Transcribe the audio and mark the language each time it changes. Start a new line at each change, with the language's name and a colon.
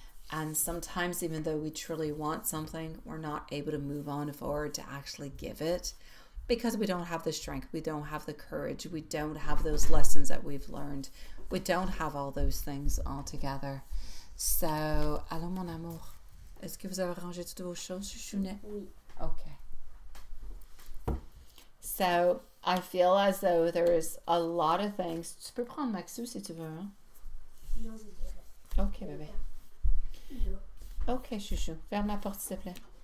English: And sometimes, even though we truly want something, we're not able to move on forward to actually give it because we don't have the strength, we don't have the courage, we don't have those lessons that we've learned, we don't have all those things all together. So,
French: allons mon amour. Est-ce que vous avez rangé toutes vos choses, chouchounet? Oui.
English: Okay. So, I feel as though there's a lot of things.
French: Tu peux prendre Maxou si tu veux. Hein? Non, je dirais. Ok, bébé. Ok, chouchou. Ferme la porte, s'il te plaît.